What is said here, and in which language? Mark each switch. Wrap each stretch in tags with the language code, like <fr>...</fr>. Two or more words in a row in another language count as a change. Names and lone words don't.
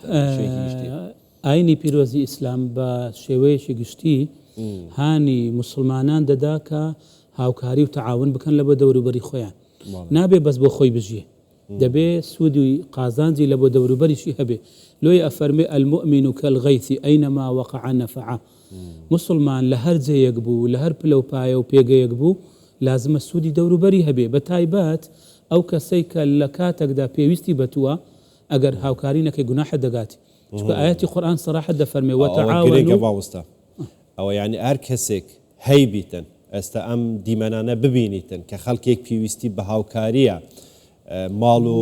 <ckb>ئاینی پیرۆزی ئیسلام بە شێوەیەکی گشتی هانی مسلمانان دەدا کە هاوکاری و تەعاون بکەن لە بۆ دەوروبەری خۆیان نابێ بەس بۆ خۆی بژیە دەبێ سوودی قازانجی لە بۆ دەوروبەریشی هەبێ لۆی ئەفەرمێ</ckb> <ar>المؤمن كالغيث أينما وقع نفعه</ar> <ckb>مسلمان لە هەر جەیەک بوو لە هەر پلەپایە و پێگەیەک بوو لازمە سوودی دەوروبەری هەبێ بە تایبەت ئەو کەسەی کە لە کاتێکدا پێویستی بەتووە ئەگەر هاوکاری نەکەی گوناحە دەگاتی چونکە ئاەتی قورئان سەراحەت دەفەرمێ وتعاونوا ئەوە یعنی هەر کەسێک هەی بیتن ئێستا ئەم دیمەنانە ببینیتن کە خەڵکێک پێویستی بە هاوکاریە ماڵ و</ckb>